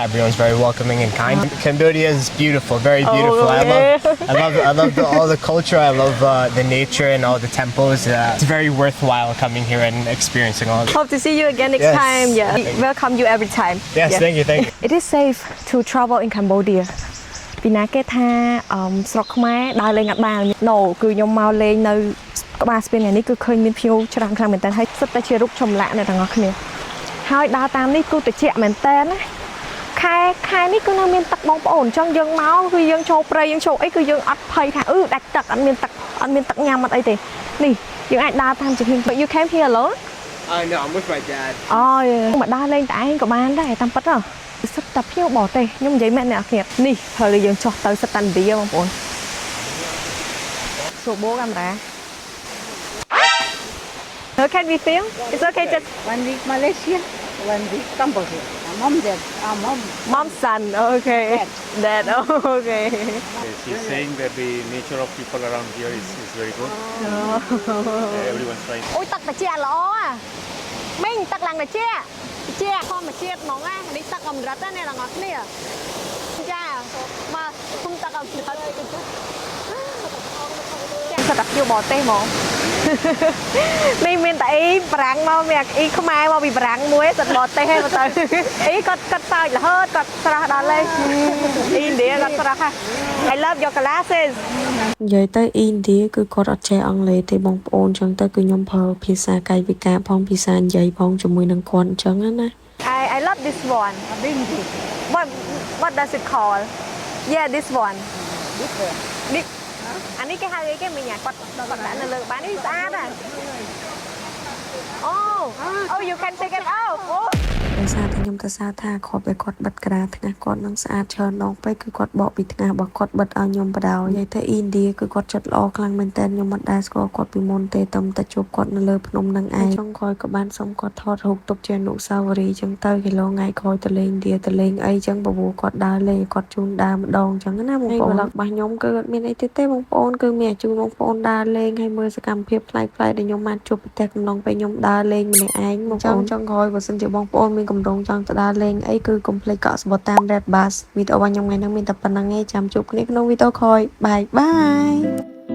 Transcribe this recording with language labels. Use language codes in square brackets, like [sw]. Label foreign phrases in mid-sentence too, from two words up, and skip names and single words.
[en] Everyone's very welcoming and kind. Cambodia is beautiful, very beautiful. I love all the culture. I love the nature and all the temples. It's very worthwhile coming here and experiencing all of it. Hope to see you again next Yes. time. Yeah, welcome you every time. Yes, Yeah. thank you, thank you. It is safe to travel in Cambodia [km] ពីណាគេថាស្រុកខ្មែរដើរលេងអត់បាន No គឺខ្ញុំមកលេងនៅក្បាលស្ពានថ្ងៃនេះគឺឃើញមានភ្ញៀវច្រើនខ្លាំងមែនតើហើយសិតតែជារូបចម្លាក់អ្នកទាំងអស់គ្នាហើយដើរតាមនេះគឺត្រជាក់មែនតើណាខែនេះគឺនៅមានទឹកបងប្អូនអញ្ចឹងយើងមកគឺយើងចូលព្រៃយើងចូលអីគឺយើងអត់ភ័យថាដាច់ទឹកអត់មានទឹកញ៉ាំអត់អីទេនេះយើងអាចដើរតាមជាភៀង [en] You came here alone? No, I'm with my dad. [km] មកដើរលេងតែឯងក៏បានដែរតាមពិតហ៎សិតតែភ្ញៀវបរទេសខ្ញុំនិយាយមែនអ្នកគ្នានេះហើយយើងចុះទៅសិតតាឥណ្ឌាបងប្អូនសួរបូកាមេរ៉ា [en] Can we film? It's okay just 1 week Malaysia, 1 week Cambodia. Mom dad, mom. mom son okay dad okay She's saying that the nature of people around here is very good. Everyone's trying. [km] អូយទឹកត្រជាក់ល្អមីងទឹកឡើងត្រជាក់ធម្មជាតិហ្មងណានេះទឹកអម្រឹតណាអ្នកទាំងអស់គ្នាចាមកគុំទឹកអម្រឹតសិតតែភ្ញៀវបរទេសហ្មង នេះមានតែអីបារាំងមកមានអីខ្មែរមកពីបារាំងមួយសិតបរទេសហ្នឹងទៅអីគាត់សើចរហូតគាត់ស្រស់ដល់លេអ៊ីណ្ឌាគាត់ស្រស់ហ่ะ [en] I love your glasses [km] និយាយទៅអ៊ីណ្ឌាគឺគាត់អត់ចេះអង់គ្លេសទេបងប្អូនអញ្ចឹងទៅគឺខ្ញុំប្រើភាសាកាយវិការផងភាសានិយាយផងជាមួយនឹងគាត់អញ្ចឹងណា [en] I love this one Bindi. what does it call yeah this one This one. [km] this អានេះគេហៅអីគេមិញគាត់ដាក់នៅលើបាននេះស្អាតហ่ะ [en] Oh you can take it out [km] ដោយសារតែខ្ញុំទៅសារថាគ្រាប់តែគាត់បិទក្តារថ្ងាសគាត់នឹងស្អាតច្រើនដងពេកគឺគាត់បកពីថ្ងាសរបស់គាត់បិទឲ្យខ្ញុំបដ ாய் និយាយទៅអ៊ីណ្ឌាគឺគាត់ចិត្តល្អខ្លាំងមែនតើ ខ្ញុំមិនដែលស្គាល់គាត់ពីមុនទេតែតែជួបគាត់នៅលើភ្នំនឹងឯងចុងក្រោយក៏បានសុំគាត់ថតរូបទុកជាអនុស្សាវរីយ៍អញ្ចឹងទៅគីឡូថ្ងៃក្រោយទៅលេងឥណ្ឌាទៅលេងអីអញ្ចឹងបបួគាត់ដើរលេងគាត់ជូនដើរម្ដងអញ្ចឹងណាបងប្អូនរបស់ខ្ញុំគឺអត់មានអីទេបងប្អូនគឺមានជូនបងប្អូនដើរលេងហើយមើលសកម្មភាពប្លែកៗដែលខ្ញុំបានជួបប្រទេសកំឡុងពេលខ្ញុំដើរលេងម្នាក់ឯងបងប្អូនចុងក្រោយបើសិនជាបងប្អូនមានកម្រងចង់ទៅដើរលេងអីគឺកុំភ្លេចកក់ស្បត់តាម Red Bus វីដេអូរបស់ខ្ញុំថ្ងៃនេះមានតែប៉ុណ្្នឹងឯងចាំជួបគ្នាក្នុងវីដេអូក្រោយបាយ